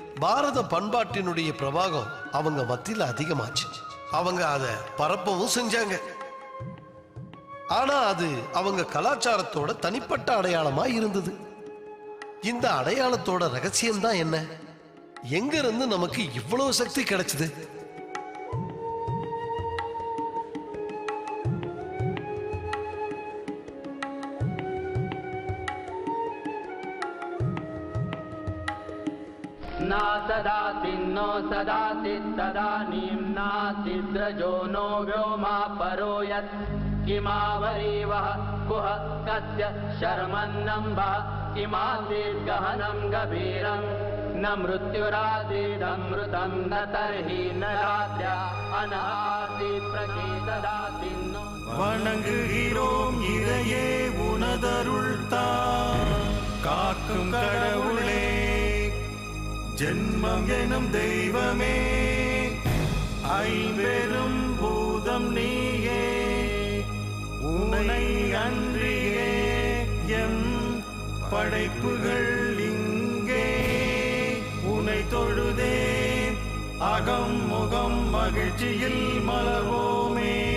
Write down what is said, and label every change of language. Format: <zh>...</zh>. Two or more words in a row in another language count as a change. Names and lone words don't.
<ta>பாரத பண்பாட்டினுடைய பிரபாகம் அவங்க மத்தியில் அதிகமாச்சு. அவங்க அதை பரப்பவும் செஞ்சாங்க. ஆனா அது அவங்க கலாச்சாரத்தோட தனிப்பட்ட அடையாளமா இருந்தது. இந்த அடையாளத்தோட ரகசியம் தான் என்ன? எங்க இருந்து நமக்கு இவ்வளவு சக்தி கிடைச்சது?</ta> <sa>ना सदाति नो सदाति तदानीं नासिद्रजो नो व्योमा परो यत् किमावरीवः कुह कस्य शर्मन्नम्बः किमासीत् गहनं गभीरं न मृत्युरासीदमृतं न तर्हि न रात्र्या अनासीत् प्रचेददाति नो</sa> <ta>வணங்குகிறோம் இறையே உனதருள்தா காக்கும் கடவுளே ஜென்மம் எனும் தெய்வமே ஐம்பெரும் பூதம் நீயே உன்னை அன்றியே எம் படைப்புகள் இங்கே உன்னை தொழுதே அகம் முகம் மகிழ்ச்சியில் மலர்வோமே.</ta>